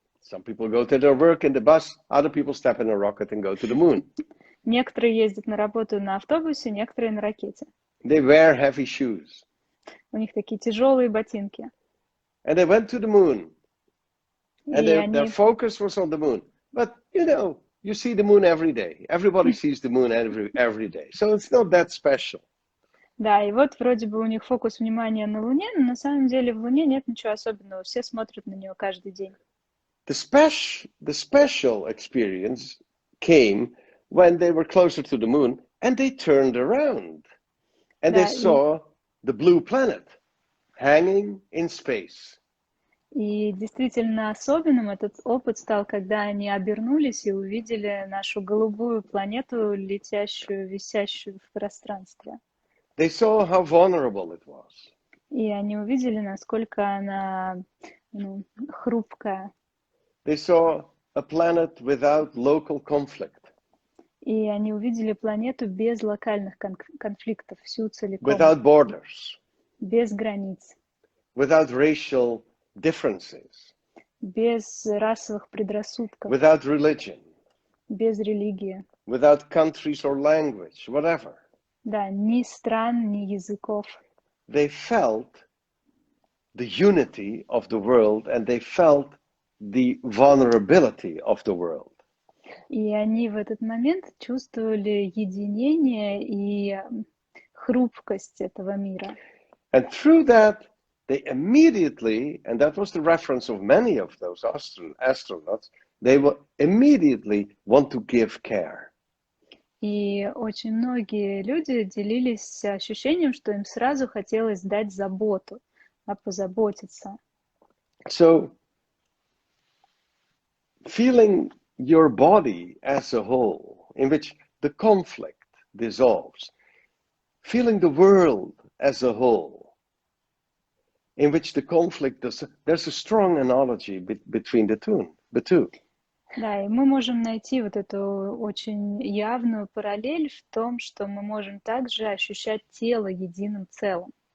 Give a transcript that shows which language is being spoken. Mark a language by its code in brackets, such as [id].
[en] Some people go to their work in the bus, other people step in a rocket and go to the moon. [ru] Некоторые ездят на работу на автобусе, некоторые на ракете. [en] They wear heavy shoes. [ru] У них такие тяжелые ботинки. [en] And they went to the moon. And their focus was on the moon. But, you know, you see the moon every day. Everybody sees the moon every day. So it's not that special. [ru] Да, и вот вроде бы у них фокус внимания на Луне, но на самом деле в Луне нет ничего особенного. Все смотрят на нее каждый день. [en] The special experience came when they were closer to the moon and they turned around. And they saw the blue planet hanging in space. [ru] И действительно особенным этот опыт стал, когда они обернулись и увидели нашу голубую планету, летящую, висящую в пространстве. [en] They saw how vulnerable it was. [ru] И они увидели, насколько она хрупкая. [en] They saw a planet without local conflict. [ru] И они увидели планету без локальных конфликтов, всю целиком. [en] Without borders. [ru] Без границ. [en] Without racial differences. [ru] Без расовых предрассудков. [en] Without religion. [ru] Без религии. [en] Without countries or language, whatever. [ru] Да, ни стран, ни языков. [en] They felt the unity of the world and they felt the vulnerability of the world. [ru] И они в этот момент чувствовали единение и хрупкость этого мира. [en] And through that, they immediately, and that was the reference of many of those astronauts, they will immediately want to give care. [ru] И очень многие люди делились ощущением, что им сразу хотелось дать заботу, позаботиться. [en] So, feeling your body as a whole, in which the conflict dissolves, feeling the world as a whole, in which the conflict does, there's a strong analogy between the two. [ru] Да, и мы можем найти вот эту очень явную параллель в том, что мы можем также ощущать тело единым целым.